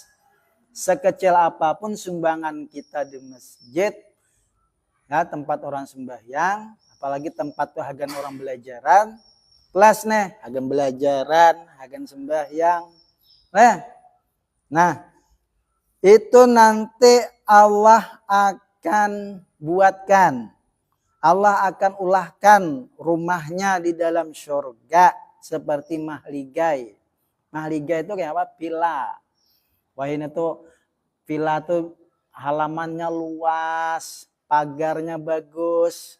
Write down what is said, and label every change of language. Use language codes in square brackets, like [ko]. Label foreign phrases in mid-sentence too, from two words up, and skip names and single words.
[bjn] Sekecil apapun sumbangan kita di masjid, ya, tempat orang sembahyang, apalagi tempat tuh hagan orang belajaran, kelas nih, hagan belajaran, hagan sembahyang. Nah, itu nanti Allah akan buatkan, Allah akan ulahkan rumahnya di dalam surga seperti mahligai. Mahliga itu kayak apa? Villa. Wah ini tuh villa tuh halamannya luas, pagarnya bagus.